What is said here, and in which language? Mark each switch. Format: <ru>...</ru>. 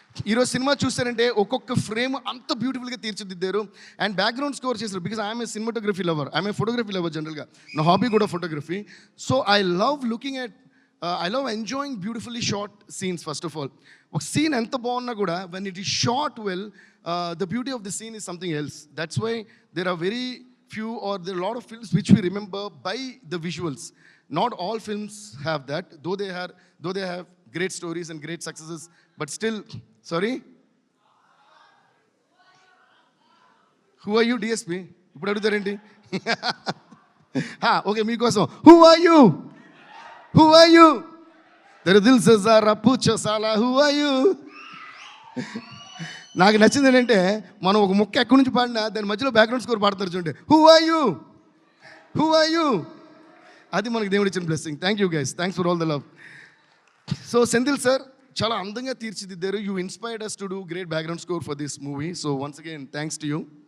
<te>ఈరోజు సినిమా చూస్తారంటే ఒక్కొక్క ఫ్రేమ్ అంత బ్యూటిఫుల్గా తీర్చిదిద్దారు అండ్ బ్యాక్గ్రౌండ్ స్కోర్ చేశారు.</te> <en>because I'm a cinematography lover, I'm a photography lover జనరల్గా,</en> <te>నా హాబీ కూడా photography.</te> <en>So I love looking at, I love enjoying beautifully shot scenes. First of all</en> <te>ఒక సీన్ ఎంత బాగున్నా కూడా</te> <en>When it is shot well, the beauty of the scene is something else. That's why there are very few, or there are a lot of films which we remember by the visuals. Not all films have that, though they have great stories and great successes, but still, sorry, who are you DSP?</en> <te>ఇప్పుడు అడుగుతారేంటి?</te> <en>okay, మీకోసం who are you there</en> <hi>dil se zara pucho sala</hi> <en>who are you.</en> <te>నాకు నచ్చింది ఏంటంటే మనం ఒక ముక్క ఎక్కడి నుంచి పాడినా దాని మధ్యలో బ్యాక్గ్రౌండ్ స్కోర్ పాడతారు చూడండి, హూ ఆర్ యూ. అది మనకి దేవుడు ఇచ్చిన blessing.</te> <en>Thank you guys, thanks for all the love.</en> <te>So Senthil sir చాలా అందంగా తీర్చిదిద్దారు.</te> <en>You inspired us to do great background score for this movie. So once again thanks to you.</en>